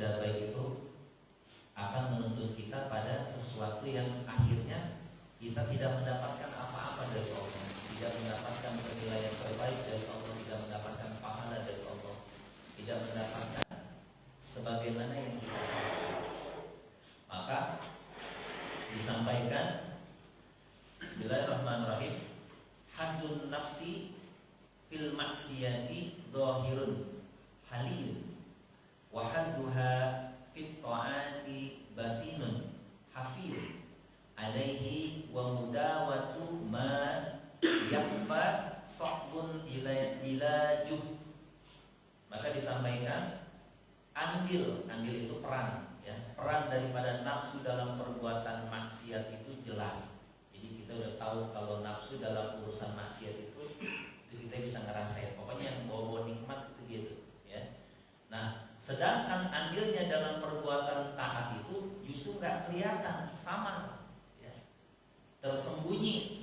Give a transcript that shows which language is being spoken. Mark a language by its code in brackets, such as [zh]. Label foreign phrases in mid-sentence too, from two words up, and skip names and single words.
[id] baik itu akan menuntun kita pada sesuatu yang akhirnya kita tidak mendapatkan apa-apa dari Allah, tidak mendapatkan penilaian terbaik dari Allah, tidak mendapatkan pahala dari Allah, tidak mendapatkan sebagaimana yang kita harapkan. Maka disampaikan Bismillahirrahmanirrahim, [ar] حظ النفس في المعصية ظاهر جلي وحظها في الطاعة باطن خفي عليه ومداواة ما يخفى صعب علاجه. [id] Maka disampaikan andil itu peran, ya, peran daripada nafsu dalam perbuatan maksiat itu jelas. Jadi kita udah tahu kalau nafsu dalam urusan maksiat itu kita bisa ngerasain. Pokoknya yang bawa nikmat itu gitu, ya. Nah, sedangkan andilnya dalam perbuatan taat itu justru nggak kelihatan, samar, ya, tersembunyi.